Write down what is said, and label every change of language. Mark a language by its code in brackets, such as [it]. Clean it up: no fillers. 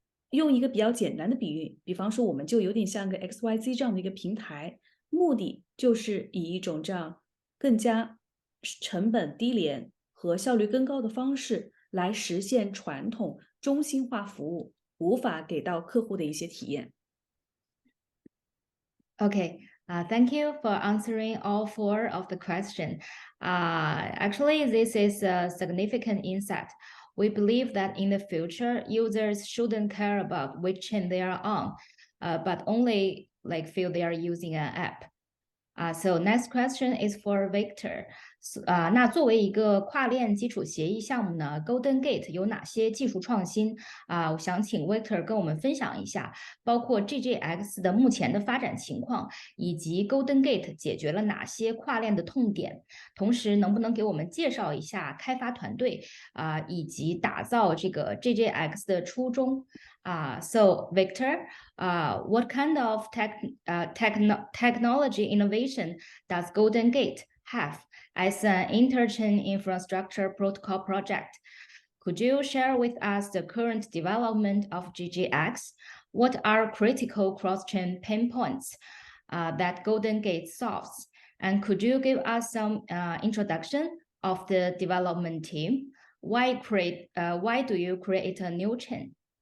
[zh] 用一个比较简单的比喻，比方说我们就有点像个 XYZ 这样的一个平台，目的就是以一种这样更加成本低廉和效率更高的方式来实现传统中心化服务无法给到客户的一些体验。 [en] Okay. Thank you for answering all 4 of the questions. Actually, this is a significant insight. We believe that in the future, users shouldn't care about which chain they are on, but only feel they are using an app. So next question is for Victor. [zh] 那作为一个跨链基础协议项目呢 ，Golden Gate 有哪些技术创新我想请 Victor 跟我们分享一下，包括 GGX 的目前的发展情况，以及 Golden Gate 解决了哪些跨链的痛点，同时能不能给我们介绍一下开发团队以及打造这个 GGX 的初衷？ [en] So Victor, what kind of technology innovation does Golden Gate have as an interchain infrastructure protocol project? Could you share with us the current development of GGX? What are critical cross-chain pain points that Golden Gate solves? And could you give us some introduction of the development team? Why do you create a new chain?